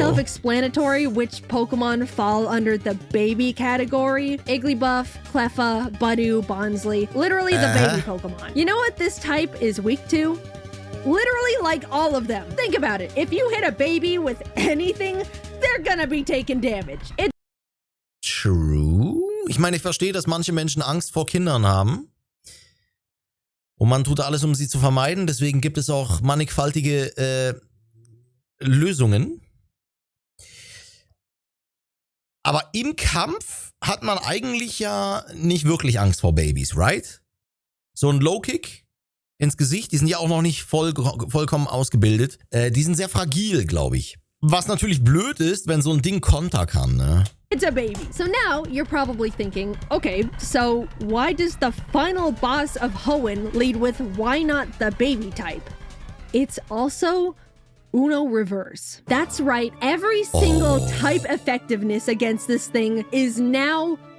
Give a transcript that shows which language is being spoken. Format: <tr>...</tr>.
<en>self-explanatory which Pokemon fall under the baby category. Igglybuff, Cleffa, Budew, Bonsly. Literally the baby Pokemon. You know what this type is weak to? Literally like all of them. Think about it. If you hit a baby with anything, they're gonna be taking damage. True.</en> <de>Ich meine, ich verstehe, dass manche Menschen Angst vor Kindern haben. Und man tut alles, um sie zu vermeiden. Deswegen gibt es auch mannigfaltige Lösungen. Aber im Kampf hat man eigentlich ja nicht wirklich Angst vor Babys,</de> <en>right?</en> <de>So ein Low-Kick ins Gesicht, die sind ja auch noch nicht vollkommen ausgebildet. Die sind sehr fragil, glaube ich. Was natürlich blöd ist, wenn so ein Ding Konter kann, ne?</de> <en>It's a baby. So now you're probably thinking, okay, so why does the final boss of Hoenn lead with why not the baby type? It's also Uno reverse. That's right, every single type effectiveness against this thing is now flipped.</en>